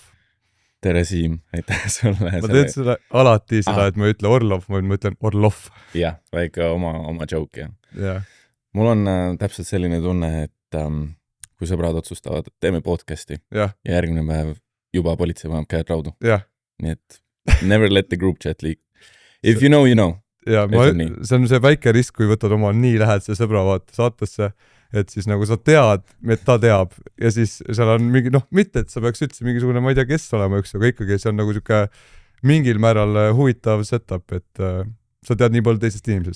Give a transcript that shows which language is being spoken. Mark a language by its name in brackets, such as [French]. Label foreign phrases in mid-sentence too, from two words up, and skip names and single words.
[Estonian] Tere Siim, aitäh sulle. Ma teed seda alati seda, et ma ei ütle Orlov, ma ütlen Orlov. Jah, väike oma joke, jah. [English] Yeah. [Estonian] Mul on täpselt selline tunne, et kui sõbrad otsustavad, et teeme podcasti ja järgmine päev juba politsei paneb käed raudu. [English] Yeah. [Estonian] Nii et [English] never let the group chat leak. If you know, you know. [Estonian] Ja, see on see väike risk, kui võtad oma nii lähedase sõbra saatesse, et siis nagu sa tead, et ta teab ja siis seal on mingi, mitte, et sa peaks üldse mingisugune, ma ei tea, kes olema üks, aga ikkagi see on nagu siuke mingil määral huvitav setup, et sa tead nii palju teisest inimesest.